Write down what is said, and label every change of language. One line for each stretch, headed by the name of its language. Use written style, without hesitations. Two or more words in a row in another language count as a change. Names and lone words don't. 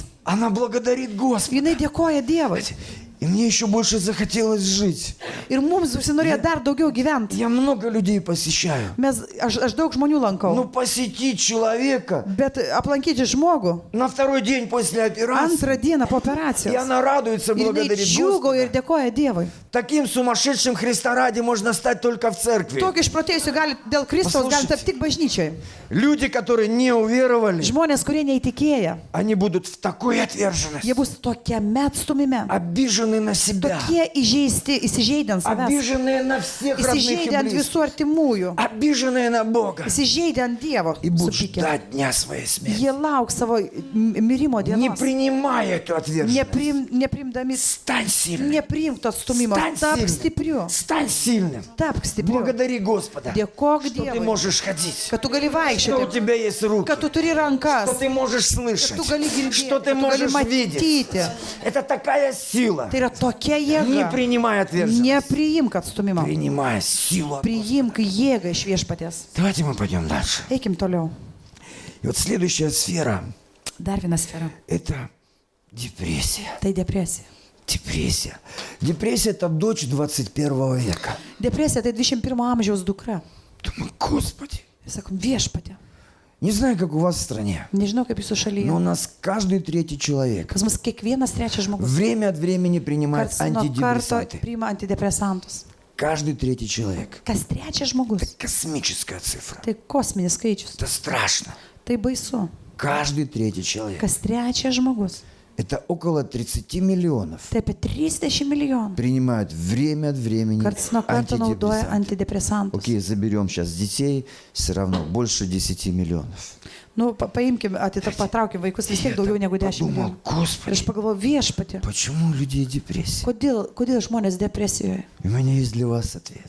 Russian: Она благодарит Господа.
Lithuanian: Jinai dėkoja Dievui.
Russian: И мне еще больше захотелось жить.
Lithuanian: Ir mums užsinorėjo dar daugiau gyventi.
Russian: Я много людей посещаю.
Lithuanian: Aš daug žmonių lankau.
Russian: Но посетить человека
Lithuanian: Bet aplankyti žmogų
Russian: на второй день после операции,
Lithuanian: antrą dieną po
Russian: и
Lithuanian: operacijos.
Russian: она радуется,
Lithuanian: Ir jinai
Russian: благодарит
Lithuanian: džiūgauja ir
Russian: Господа.
Lithuanian: dėkoja Dievui.
Russian: Таким сумасшедшим Христа ради можно стать только в церкви.
Lithuanian: Tokį išprotėjusių gali dėl Kristaus gali
Russian: Послушайте.
Lithuanian: tapti tik bažnyčiai.
Russian: Люди, которые не уверовали,
Lithuanian: Žmonės, kurie neįtikėję,
Russian: они будут в такой отверженности,
Lithuanian: jie bus tokiame atstumime.
Russian: обижены на себя,
Lithuanian: Tokie įžeisti, įsižeidę ant savęs.
Russian: обиженные на всех родных и
Lithuanian: Įsižeidę ant
Russian: близких,
Lithuanian: visų artimųjų.
Russian: обиженные на Бога
Lithuanian: Įsižeidę ant Dievo.
Russian: и будут
Lithuanian: Supykę.
Russian: ждать дня своей смерти,
Lithuanian: Jie lauks savo mirimo
Russian: не
Lithuanian: dienos.
Russian: принимая эту отверженность.
Lithuanian: Nepriimdami,
Russian: Стань сильным,
Lithuanian: nepriimk to atstumimo.
Russian: стань
Lithuanian: Tapk
Russian: сильным,
Lithuanian: stipriu.
Russian: стань сильным.
Lithuanian: Tapk stipriu.
Russian: Благодари Господа,
Lithuanian: Dėkok
Russian: что ты
Lithuanian: Dievui,
Russian: можешь ходить,
Lithuanian: kad tu gali
Russian: что у
Lithuanian: vaikščioti,
Russian: тебя есть руки,
Lithuanian: kad tu turi rankas,
Russian: что ты можешь слышать,
Lithuanian: kad tu gali girdėti,
Russian: что ты
Lithuanian: kad tu gali
Russian: можешь видеть.
Lithuanian: matyti.
Russian: Это такая сила.
Lithuanian: Tai yra tokia
Russian: Не
Lithuanian: jėga.
Russian: принимай отверженность,
Lithuanian: Nepriimk atstumimo.
Russian: принимай силу.
Lithuanian: Priimk jėgą iš viešpaties.
Russian: Давайте мы пойдем дальше.
Lithuanian: Eikim toliau.
Russian: И вот следующая сфера
Lithuanian: Dar viena sfera. –
Russian: это депрессия.
Lithuanian: Tai depresija.
Russian: Депрессия. Депрессия – это дочь 21 века.
Lithuanian: Depresija tai 21 amžiaus dukra.
Russian: Думаю, Господи.
Lithuanian: Ir sakom, viešpatė.
Russian: Не знаю, как у вас в стране,
Lithuanian: Nežinau, kaip jūsų šalyje.
Russian: но у нас каждый третий человек
Lithuanian: Pas mus kiekvienas trečias žmogus
Russian: время от времени принимает
Lithuanian: karts nuo karto
Russian: антидепрессанты.
Lithuanian: priima antidepresantus.
Russian: Каждый третий человек.
Lithuanian: Kas trečias žmogus.
Russian: Это космическая цифра.
Lithuanian: Tai kosminis skaičius.
Russian: Это страшно.
Lithuanian: Tai baisu.
Russian: Каждый третий человек.
Lithuanian: Kas trečias žmogus.
Russian: Это около 30 миллионов.
Lithuanian: Tai apie 30 milijonų.
Russian: Принимают время от времени
Lithuanian: Karts nuo karto naudoja
Russian: антидепрессанты.
Lithuanian: antidepresantus.
Russian: Окей, заберем сейчас детей, все равно больше 10 миллионов.
Lithuanian: Nu, paimkim, patraukim vaikus vis tiek daugiau negu 10
Russian: Подумал,
Lithuanian: milijonų. Ir
Russian: Господи,
Lithuanian: aš pagalvoju, viešpatė,
Russian: почему у людей депрессия?
Lithuanian: kodėl žmonės depresijoje?
Russian: И у меня есть для вас ответ.